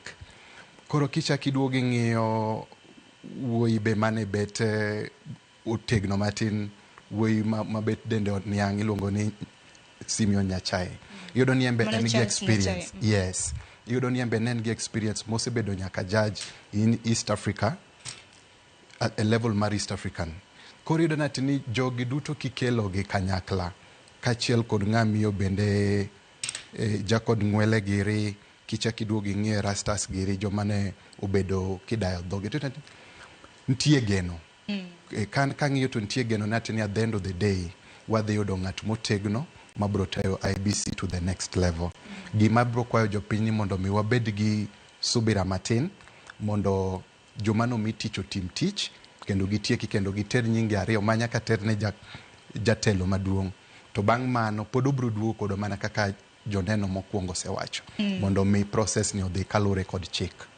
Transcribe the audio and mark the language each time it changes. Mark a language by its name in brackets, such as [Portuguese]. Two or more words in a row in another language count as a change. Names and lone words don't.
[Luo (Kenya and Tanzania)] Koro kichaki duogi ng'iyo wuoyi be mane bet otegno matin, wuoyi mabet dende niang' iluongo ni Simeon Nyachae. Yudo ni embe en gi experience. Yes. Yudo ni embe en gi experience mosebedo nyaka [English] judge in East Africa at a level [Luo (Kenya and Tanzania)] mar East African. Koro yudo ni jogi duto kikelo gi kanyakla kachiel kod ng'amiyo bende jakod ng'wele giri kichaki duogi ng'iyo Rastas giri jomane obedo kidayo dhoge to nitie geno. Kan kang'iyo to nitie geno ni [English] at the end of the day [Luo (Kenya and Tanzania)] wadhi yudo ng'at motegno mabro tayo IEBC [English] to the next level. [Luo (Kenya and Tanzania)] Gima bro kwayo jopiny mondo mi wabed gi subira matin mondo jomano mi tich otim tich kendo gitieki kendo giter nyingi ariyo manyaka ter ne jatelo maduong'. To bang' mano pod obro duogo kod mana kaka joneno mokwongo sewacho mondo mi process ni odhi kalure kod chik.